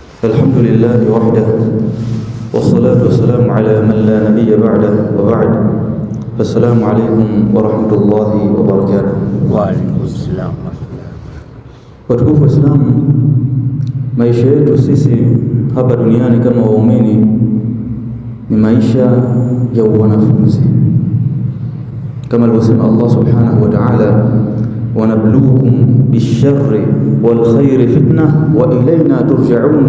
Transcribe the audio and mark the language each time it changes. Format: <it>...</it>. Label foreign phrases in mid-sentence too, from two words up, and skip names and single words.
<ar>الحمد لله وحده والصلاة والسلام على من لا نبي بعده وبعد. السلام عليكم ورحمة الله وبركاته. وعليكم السلام.</ar> <sw>Watukufu wa Islam, maisha yetu sisi hapa duniani kama waumini ni maisha ya wanafunzi, kama alivyosema Allah</sw> <ar>سبحانه وتعالى, ونبلوكم بالشر والخير فتنة وإلينا ترجعون.</ar>